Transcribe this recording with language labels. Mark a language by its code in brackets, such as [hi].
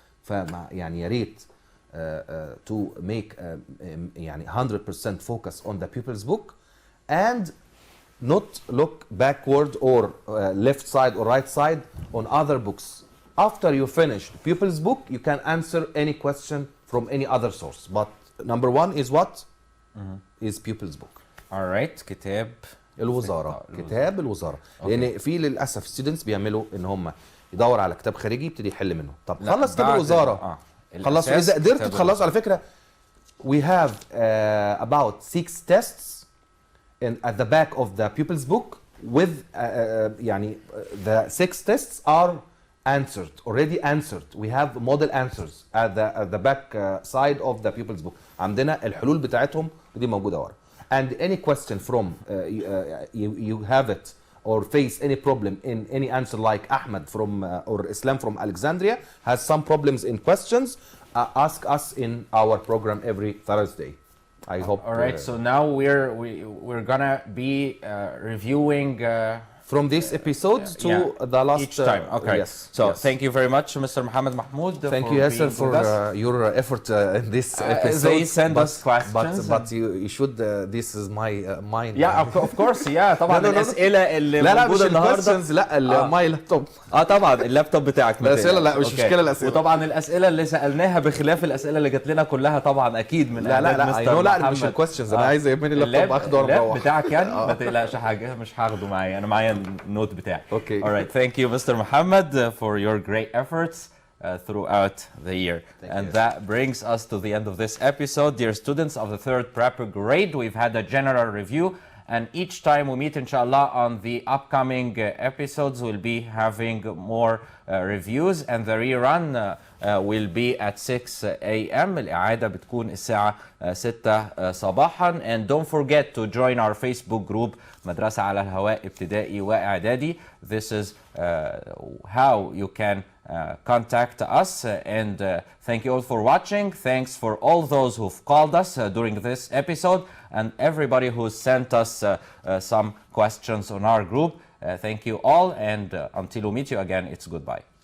[ar] فمع يعني يا ريت [en] to make يعني 100% focus on the pupils book and not look backward or left side or right side on other books. After you finish the pupils book you can answer any question from any other source, but number one is what? Is pupils book. Alright, كتاب [ar] الوزارة. كتاب الوزارة. لأن في للأسف students بيعملوا إن هم يدور على كتاب خارجي يبتدي يحل منه. طب خلص كتاب الوزارة. خلصوا إذا قدرت تخلصوا. على فكرة [en] we have about 6 tests at the back of the pupils book with يعني the 6 tests are answered, already answered. We have model answers at the back side of the pupils book. [ar] عندنا الحلول بتاعتهم ودي موجودة ورا. [en] And any question from you have it or face any problem in any answer, like Ahmed from or Islam from Alexandria has some problems in questions. ask us in our program every Thursday. I hope. All right. So now we're gonna be reviewing. From these episodes to the last each time. Okay. Yes. So yes. thank you very much, Mr. Mohammed Mahmoud. Thank you, Yasser, for your effort in this episode. They send us questions. But you should. This is my mine. Yeah, of course. [ar] Yeah, طبعا الأسئلة اللي موجودة النهاردة. لا ماي لابتوب. طبعا اللابتوب بتاعك. الأسئلة لا مش مشكلة الأسئلة. وطبعا الأسئلة اللي سألناها بخلاف الأسئلة اللي جات لنا كلها طبعا أكيد من لا مش الكويستشنز. أنا عايز يهمني اللابتوب أخده وأروح. اللاب بتاعك يعني ما تقلقش حاجة مش هاخده معايا. أنا معايا النوت بتاعي. [en] Okay. All right. Thank you, Mr. Mohammed, for your great efforts throughout the year. And that brings us to the end of this episode. Dear students of the 3rd prep grade, we've had a general review. And each time we meet, inshallah, on the upcoming episodes, we'll be having more reviews. And the rerun will be at 6 a.m. [ar] الإعادة بتكون الساعة 6 صباحا. [en] And don't forget to join our Facebook group مدرسة على الهواء ابتدائي وإعدادي. This is how you can contact us. And thank you all for watching. Thanks for all those who've called us during this episode and everybody who sent us some questions on our group. Thank you all, and until we meet you again, it's goodbye.